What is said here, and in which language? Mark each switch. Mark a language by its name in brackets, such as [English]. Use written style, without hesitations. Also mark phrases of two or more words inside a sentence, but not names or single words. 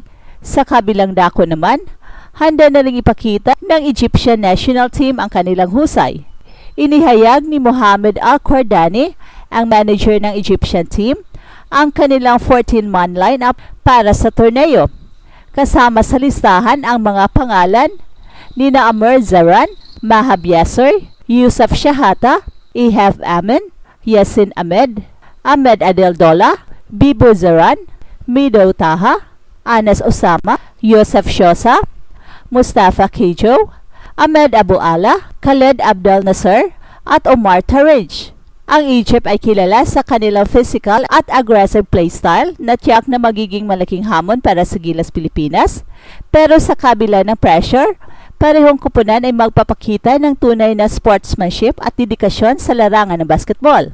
[Filipino] Sa kabilang dako naman, handa na ring ipakita ng [English] Egyptian national team [Filipino] ang kanilang husay. Inihayag ni Mohamed Al-Qardani, ang manager ng [English] Egyptian team, [Filipino] ang kanilang 14-man lineup para sa torneo. Kasama sa listahan ang mga pangalan ni Amr Zaran, Mahab Yasser, Yusuf Shahata, Ihab Amin, Yasin Ahmed, Ahmed Adel Dola, Bibo Zaran, Mido Taha, Anas Osama, Yosef Shosa, Mustafa Kijo, Ahmed Abu Ala, Khaled Abdel Nasser, at Omar Tarij. Ang Egypt ay kilala sa kanilang physical at [English] aggressive playstyle [Filipino] na tiyak na magiging malaking hamon para sa Gilas Pilipinas. Pero sa kabila ng pressure, parehong kupunan ay magpapakita ng tunay na sportsmanship at dedikasyon sa larangan ng basketball.